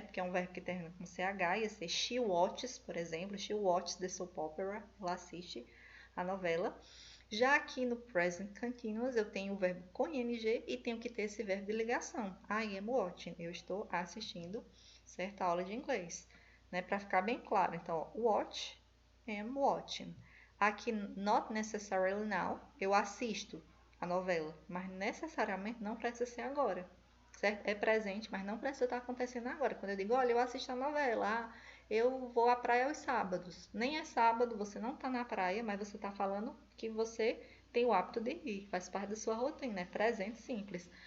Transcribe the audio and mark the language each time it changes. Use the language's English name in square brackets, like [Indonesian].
[Portuguese] Porque é um verbo que termina com CH, ia ser she watches, por exemplo. [English] She watches the soap opera, [Portuguese] ela assiste a novela. Já aqui no present continuous, eu tenho o verbo com ing e tenho que ter esse verbo de ligação. [English] I am watching, [Portuguese] eu estou assistindo certa aula de inglês, né? Para ficar bem claro. Então, ó, watch, am watching. Aqui, [English] not necessarily now, [Portuguese] eu assisto a novela, mas necessariamente não precisa ser agora, certo? É presente, mas não precisa estar acontecendo agora. Quando eu digo, olha, eu assisto a novela, eu vou à praia aos sábados. Nem é sábado, você não está na praia, mas você está falando que você tem o hábito de ir, faz parte da sua rotina, é presente simples.